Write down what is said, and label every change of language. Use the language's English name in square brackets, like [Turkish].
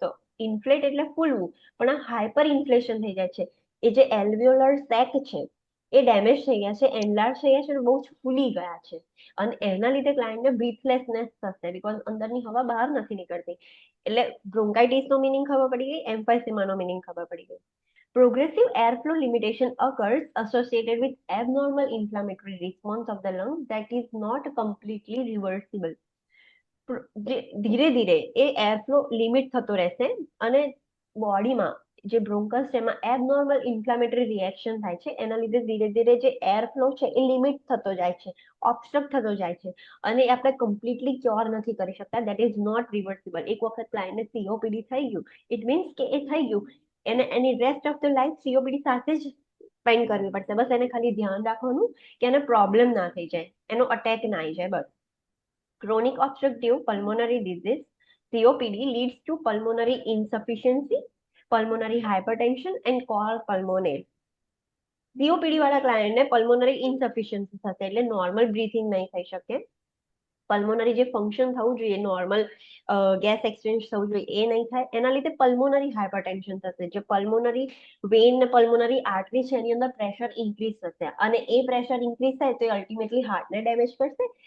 [Gujarati] તો ઇન્ફ્લેટ એટલે ફૂલવું, પણ આ હાઇપર ઇન્ફ્લેશન થઈ જાય છે. એ જે એલ્વિયોલર સેક છે એ ડેમેજ થઈ ગયા છે, એનલાર્જ થઈ ગયા છે અને બહુ જ ફૂલી ગયા છે અને એના લીધે ક્લાયન્ટને બ્રીથલેસનેસ થશે બીકોઝ અંદરની હવા બહાર નથી નીકળતી. એટલે બ્રોન્કાઇટિસનો મિનિંગ ખબર પડી ગઈ, એમ્ફાઇસેમાનો મિનિંગ ખબર પડી ગઈ. [English] Progressive airflow limitation occurs associated with abnormal inflammatory response of the lungs that is not completely reversible. [Gujarati] ધીરે ધીરે એ એરફ્લો લિમિટ થતો રહેશે અને બોડીમાં જે બ્રોન્કસ છે એમાં એબનોર્મલ ઇન્ફ્લામેટરી રિએક્શન થાય છે. એના લીધે ધીરે ધીરે જે એરફ્લો છે એ લિમિટ થતો જાય છે, ઓબ્સ્ટ્રક્ટ થતો જાય છે અને આપણે કમ્પ્લીટલી ક્યોર નથી કરી શકતા. [English] That is not reversible. [Gujarati] એક વખત ક્લાયન્ટને COPD થઈ ગયું, ઇટ મીન્સ કે એ થઈ ગયું, એને એની rest of the life COPD સાથે જ સ્પેન્ડ કરવી પડશે. બસ એને ખાલી ધ્યાન રાખવાનું કે એને પ્રોબ્લેમ ના થઈ જાય, એનો અટેક ના આવી જાય, બસ. [English] Chronic obstructive pulmonary disease COPD leads to pulmonary insufficiency, pulmonary hypertension and cor pulmonale. [Gujarati] COPD વાળા ક્લાયન્ટને પલ્મોનરી ઇન્સફિશિયન્સી થશે એટલે નોર્મલ બ્રીથિંગ નહીં થઈ શકે. પલ્મોનરી જે ફંક્શન થવું જોઈએ નોર્મલ ગેસ એક્સચેન્જ થવું જોઈએ એ નહીં થાય, એના લીધે પલ્મોનરી હાઇપરટેન્શન થશે. જે પલ્મોનરી વેન ને પલ્મોનરી આર્ટરી છે એની અંદર પ્રેશર ઇન્ક્રીઝ થશે, અને એ પ્રેશર ઇન્ક્રીઝ થાય તો એ અલ્ટિમેટલી હાર્ટને ડેમેજ કરશે.